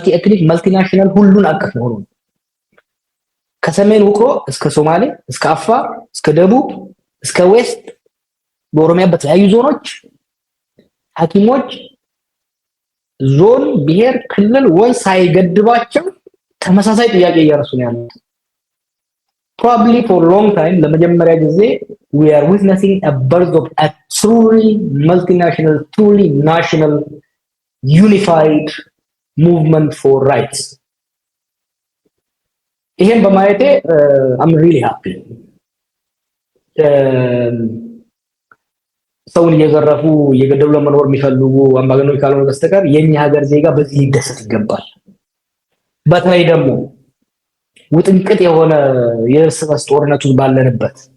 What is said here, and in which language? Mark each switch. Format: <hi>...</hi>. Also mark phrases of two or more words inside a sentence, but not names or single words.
<am>ኤትኒክ መልቲናሽናል ሁሉን አቀፍ መሆኑ ነው። ከሰሜን ውቅሮ እስከ ሶማሌ እስከ አፋር እስከ ደቡብ እስከ ዌስት በኦሮሚያ በተለያዩ ዞኖች ሐኪሞች ዞን ብሔር ክልል ወይ ሳይገድባቸው ተመሳሳይ ጥያቄ እያነሱ ነው ያሉት።</am> <en>probably for long time</en> <am>ለመጀመሪያ ጊዜ</am> <en>we are witnessing a birth of a truly multinational truly national unified movement for rights.</en> <am>ይሄን በማየቴ</am> <en>I'm really happy.</en> <am>ሰውን እየዘረፉ እየገደሉ ለመኖር የሚፈልጉ አምባገነኖች ካልሆነ በስተቀር የኛ ሀገር ዜጋ በዚህ ሊደሰት ይገባል። በተለይ ደግሞ ውጥንቅጥ የሆነ የእርስ በርስ ጦርነቱ ባለንበት</am>